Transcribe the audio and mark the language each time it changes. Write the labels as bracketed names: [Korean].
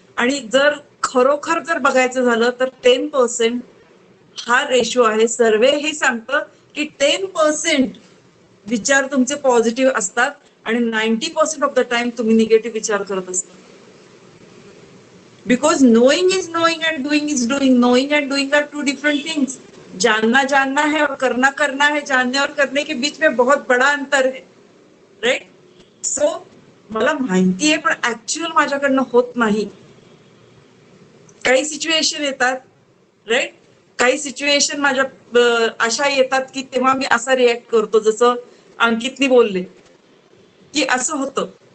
[Marathi] आणि जर खरोखर जर बघायचं झालं तर 10% हा रेशो आहे. सर्वे हे सांगतं की 10% विचार तुमचे पॉझिटिव्ह असतात आणि 90% [English] of the time [Marathi] तुम्ही निगेटिव्ह विचार करत असता. [English] Because knowing is knowing and doing is doing. Knowing and doing are two different things. [Hindi] जानना जानना है और करना करना है. जानने और करने के बीच में बहुत बड़ा अंतर है. [English] Right? [Marathi] सो मला माहिती आहे पण ऍक्च्युअल माझ्याकडनं होत नाही. काही सिच्युएशन येतात, राईट, काही सिच्युएशन माझ्या अशा येतात की तेव्हा मी असा रिॲक्ट करतो, जसं अंकितनी बोलले की असं होतं.